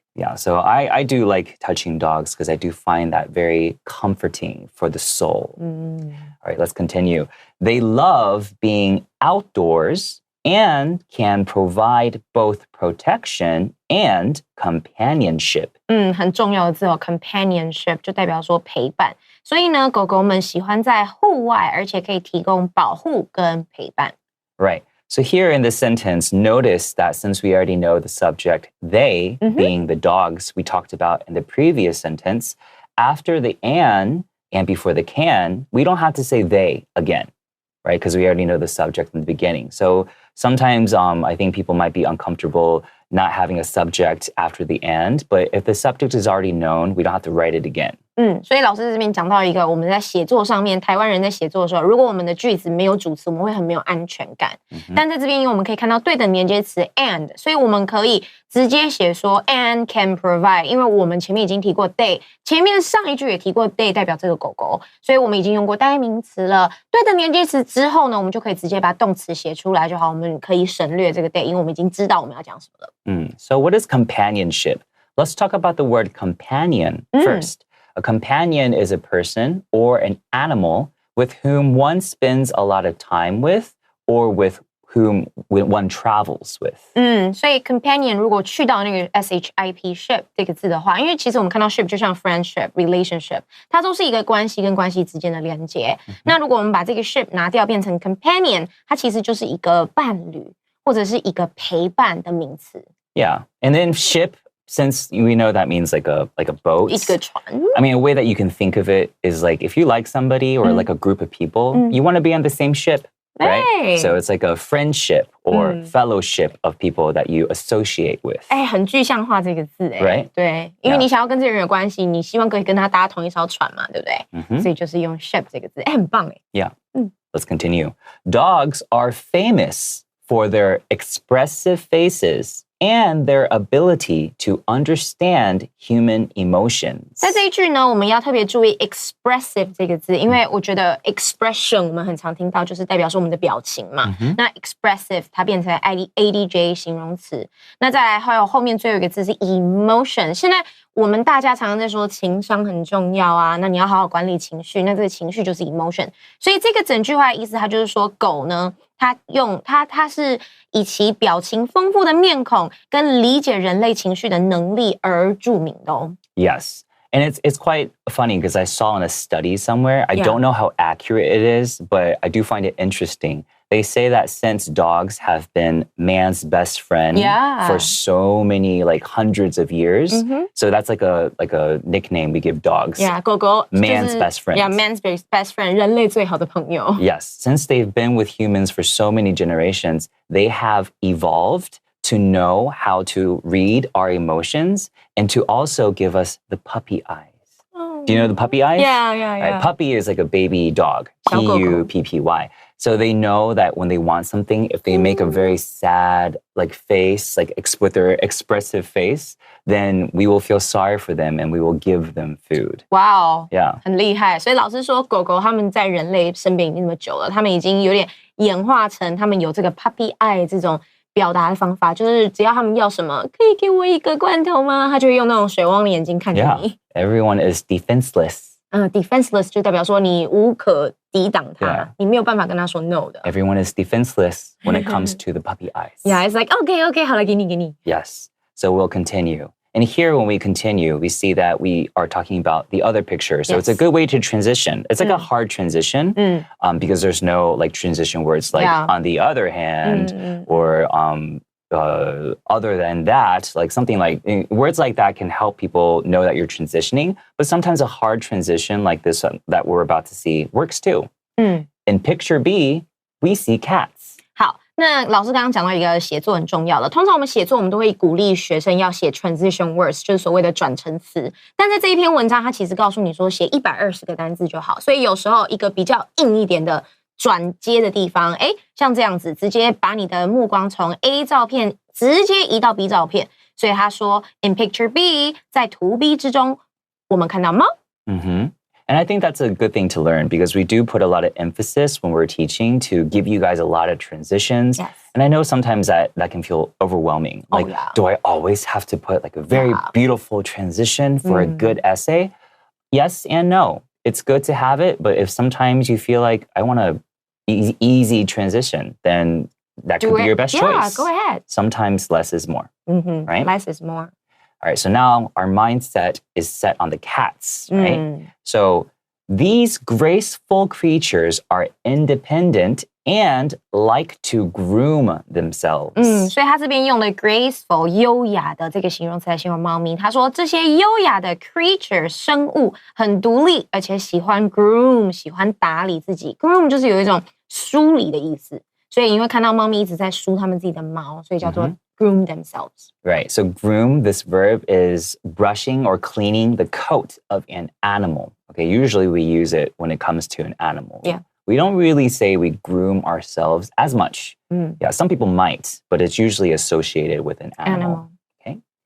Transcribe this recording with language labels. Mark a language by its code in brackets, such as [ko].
[en] Yeah, so I do like touching dogs because I do find that very comforting for the soul. All right, let's continue. They love being outdoors and can provide both protection and companionship. [zh] 很重要的字哦 companionship 就代表说陪伴。所以呢，狗狗们喜欢在户外，而且可以提供保护跟陪伴。 [en] Right. So here in this sentence, notice that since we already know the subject, they being the dogs we talked about in the previous sentence, after the and before the can, we don't have to say they again, right? Because we already know the subject in the beginning. So sometimes I think people might be uncomfortable not having a subject after the and, but if the subject is already known, we don't have to write it again. [zh] 所以老师这边讲到一个，我们在写作上面，台湾人在写作的时候，如果我们的句子没有主词，我们会很没有安全感。但在这边，因为我们可以看到对等连接词 and， 所以我们可以直接写说 [en] and can provide， [zh] 因为我们前面已经提过 they， 前面上一句也提过 they 代表这个狗狗，所以我们已经用过代名词了。对等连接词之后呢，我们就可以直接把动词写出来就好，我们可以省略这个 they， 因为我们已经知道我们要讲什么了。 [en] So what is companionship? Let's talk about the word companion first. A companion is a person or an animal with whom one spends a lot of time with or with whom one travels with. [zh] 所以 companion 如果去到那个 ship ship 这个字的话，因为其实我们看到 ship 就像 friendship, relationship， 它都是一个关系跟关系之间的连接。那如果我们把这个 ship 拿掉变成 companion， 它其实就是一个伴侣或者是一个陪伴的名词。 [en] Yeah, and then ship, since we know that means like a boat. [zh] 一个船。 [en] I mean, a way that you can think of it is like if you like somebody or like a group of people, you want to be on the same ship. Right? So it's like a friendship or fellowship of people that you associate with. [zh] 很具象化这个字 [en] Right? [zh] 对，因为你想要跟这个人有关系，你希望可以跟他搭同一艘船嘛，对不对？所以就是用 ship 这个字，很棒。 [en] Yeah. Let's continue. Dogs are famous for their expressive faces and their ability to understand human emotions. [zh] 在这一句呢，我们要特别注意 expressive 这个字，因为我觉得 expression 我们很常听到，就是代表说我们的表情嘛。那 expressive 它变成 adj 形容词。那再来还有后面最后一个字是 emotion。现在我们大家常常在说情商很重要啊，那你要好好管理情绪，那这个情绪就是 emotion。所以这个整句话的意思，它就是说狗呢，它是以其表情丰富的面孔跟理解人类情绪的能力而著名的哦。 [en] Yes. And it's quite funny because I saw in a study somewhere, I don't know how accurate it is, but I do find it interesting. They say that since dogs have been man's best friend for so many, like hundreds of years, so that's like a nickname we give dogs. Yeah, [zh] 狗狗 [en] man's best friend. Yeah, man's best friend, [zh] 人类最好的朋友。 [en] Yes, since they've been with humans for so many generations, they have evolved to know how to read our emotions and to also give us the puppy eyes. Do you know the puppy eyes? Yeah. Right, puppy is like a baby dog. Puppy. So they know that when they want something, if they make a very sad like face, like with their expressive face, then we will feel sorry for them and we will give them food. Wow. Yeah. [zh] 很厉害。所以老师说，狗狗他们在人类身边已经那么久了，他们已经有点演化成他们有这个 puppy eye 这种表达的方法，就是只要他们要什么，可以给我一个罐头吗？他就会用那种水汪的眼睛看着你。 [en] Everyone is defenseless. [zh] Defenseless 就代表说你无可抵挡他，你没有办法跟他说 no 的。 [en] Everyone is defenseless when it comes to the puppy eyes. Yeah, it's like okay, [zh] 好了，给你。 [en] Yes. So we'll continue. And here, when we continue, we see that we are talking about the other picture. So it's a good way to transition. It's like a hard transition because there's no like transition words like on the other hand or other than that, like something like words like that can help people know that you're transitioning. But sometimes a hard transition like this that we're about to see works too. In picture B, we see cats. [zh] 好，那老师刚刚讲到一个写作很重要的，通常我们写作我们都会鼓励学生要写 transition words， 就是所谓的转承词。但在这一篇文章，它其实告诉你说写120个单字就好，所以有时候一个比较硬一点的转接的地方，像这样子，直接把你的目光从 A 照片直接移到 B 照片。所以他说 [en] in picture B， [zh] 在图 B 之中，我们看到猫。 [en] And I think that's a good thing to learn because we do put a lot of emphasis when we're teaching to give you guys a lot of transitions. Yes. And I know sometimes that can feel overwhelming. Like, do I always have to put like a very beautiful transition for a good essay? Yes and no. It's good to have it, but if sometimes you feel like I want a easy transition, then that could be your best choice. Yeah, go ahead. Sometimes less is more, right? Less is more. All right, so now our mindset is set on the cats, right? So these graceful creatures are independent and like to groom themselves. [zh] 所以他这边用了 graceful 优雅的这个形容词来形容猫咪。他说这些优雅的 creature 生物很独立，而且喜欢 groom， 喜欢打理自己。 groom 就是有一种梳理的意思，所以你会看到猫咪一直在梳它们自己的毛，所以叫做 [en] groom themselves. Right. So groom, this verb is brushing or cleaning the coat of an animal. Okay. Usually we use it when it comes to an animal. Yeah. We don't really say we groom ourselves as much. Yeah. Some people might, but it's usually associated with an animal. Okay.